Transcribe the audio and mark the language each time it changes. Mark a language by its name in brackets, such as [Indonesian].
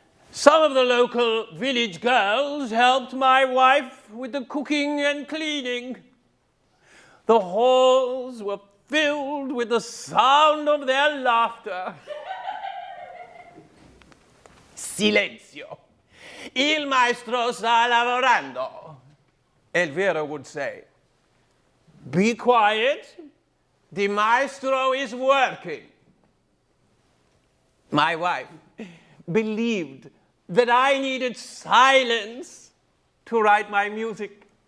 [English] Some of the local village girls helped my wife with the cooking and cleaning. The halls were filled with the sound of their laughter. [Italian] Silenzio. Il maestro sta lavorando. [English] Elvira would say, be quiet. The maestro is working. My wife believed that I needed silence to write my music.